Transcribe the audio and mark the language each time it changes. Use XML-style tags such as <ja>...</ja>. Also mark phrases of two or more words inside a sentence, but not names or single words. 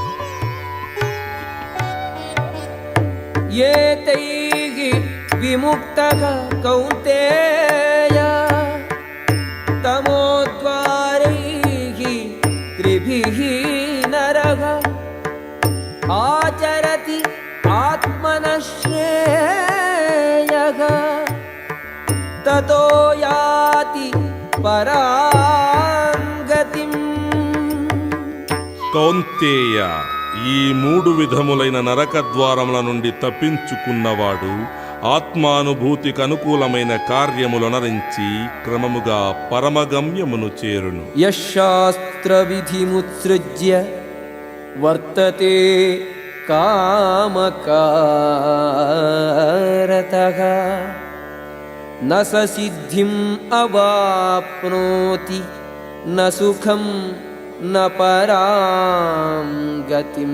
<sa>ఏతైః విముక్తః కౌంతేయ తమోద్వారైః త్రిభిః నరః ఆచరతి ఆత్మనః శ్రేయః ततो याति परां गतिम्।</sa> <te>కౌంతేయ, ఈ మూడు విధములైన నరక ద్వారముల నుండి తప్పించుకున్నవాడు ఆత్మానుభూతికి అనుకూలమైన కార్యములొనరించి క్రమముగా పరమగమ్యమును చేరును.</te> <sa>యశాస్త్రవిధిముత్సృజ్య వర్తతే కామకారతః న స సిద్ధిం అవాప్నోతి న సుఖం న పరాం గతిం.</sa>